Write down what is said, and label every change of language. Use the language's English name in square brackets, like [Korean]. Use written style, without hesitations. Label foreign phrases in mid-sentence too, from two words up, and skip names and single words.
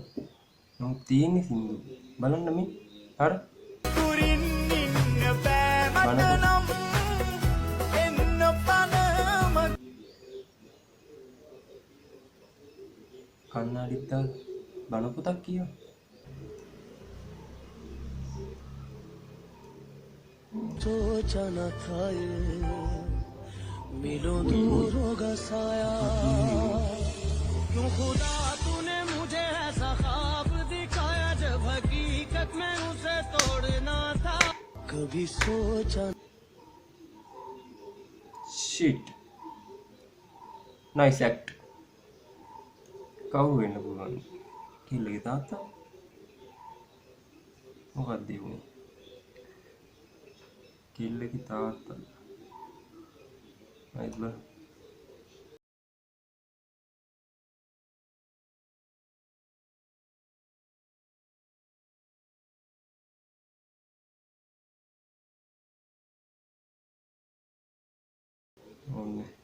[Sinhala] නමුත් තියෙන්නේ සින්දු. බලන්න මේ. අර බණ පොත. කන්නාඩිත් දාලා බණ පොතක් කියවන. [Hindi] सोचा न था ये मिलो दूर होगा साया क्यों खुदा तूने मुझे ऐसा ख्वाब दिखाया जब हकीकत में उसे तोड़ना था कभी सोचा [English] shit. Nice act. [Sinhala] කවුරු වෙන්න පුළුවන්? කිල්ලගේ තාත්තා? මොකක්ද ඒ වුනේ? කිල්ලගේ තාත්තා. right බල. ඕනේ.